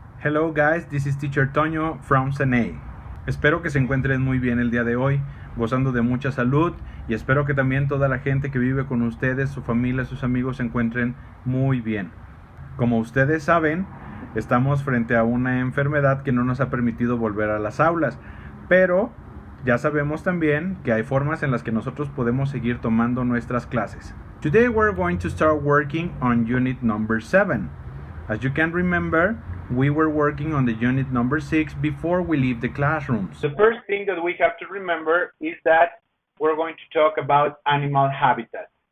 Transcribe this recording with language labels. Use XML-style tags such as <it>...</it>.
<en>Hello guys, this is Teacher Toño from CENEI.</en> <es>Espero que se encuentren muy bien el día de hoy, gozando de mucha salud, y espero que también toda la gente que vive con ustedes, su familia, sus amigos se encuentren muy bien. Como ustedes saben, estamos frente a una enfermedad que no nos ha permitido volver a las aulas, pero ya sabemos también que hay formas en las que nosotros podemos seguir tomando nuestras clases.</es> <en>Today we're going to start working on unit number 7. As you can remember, we were working on the unit number 6 before we leave the classrooms. The first thing that we have to remember is that we're going to talk about animal habitat.</en>